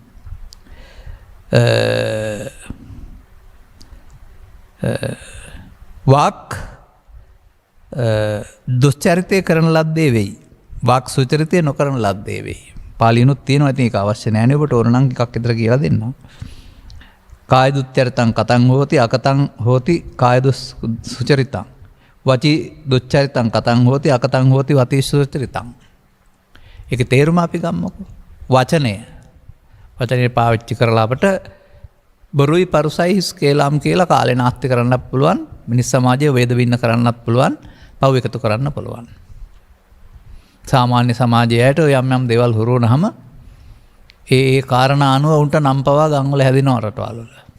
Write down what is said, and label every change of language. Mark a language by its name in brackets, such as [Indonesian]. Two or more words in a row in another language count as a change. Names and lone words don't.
[Sinhala] වාක් දුස්චරිතය කරන ලද්දේ වෙයි. වාක් සුචරිතය නොකරන ලද්දේ වෙයි. පාලියනුත් තියෙනවා. ඉතින් ඒක අවශ්‍ය නැහැ නේ ඔබට. ඕන නම් එකක් විතර කියලා දෙන්න. [Pali] කාය දුච්චරිතං කතං හෝති අකතං හෝති කාය සුචරිතං. වචී දුච්චරිතං කතං හෝති අකතං හෝති වචී සුචරිතං. [Sinhala] ඒකේ තේරුම අපි ගමුකෝ. වචනේ පාවිච්චි කරලා අපට බොරුයි පරුසයි හිස් කේලම් කියලා කාලේ නාස්ති කරන්නත් පුළුවන්. මිනිස් සමාජයේ වේද වින්න කරන්නත් පුළුවන්. පව් එකතු කරන්න පුළුවන්. සාමාන්‍ය සමාජයට යම් දේවල් හුරු වුණාම ඒ කාරණා අනුව උන්ට නම් පවා ගම්වල හැදෙනවා රටවල් වල.